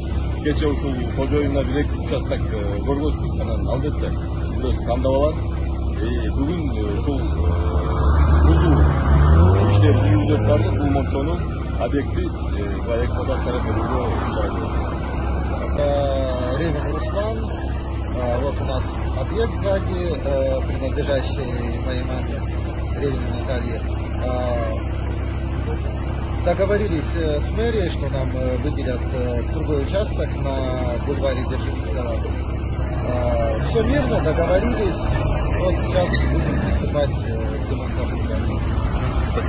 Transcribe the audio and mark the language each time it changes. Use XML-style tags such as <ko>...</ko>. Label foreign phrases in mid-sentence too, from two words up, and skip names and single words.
<ky>Кече ушул кожоюнда бир эки участок көргөздүк. Анан албетте бирөөсү тандап алат. Бүгүн ушул бузуу иштери жүргүзүлүп барды. Бул мончонун объекти эксплуатацияга берүүгө ишарат.</ky> <ru>Ревин Руслан. Вот у нас объект сзади, принадлежащий моей маме, Ревиной Наталье. Договорились с мэрией, что нам выделят другой участок на бульваре Дзержинского. Все мирно, договорились. Вот сейчас будем приступать к демонтажу.</ru>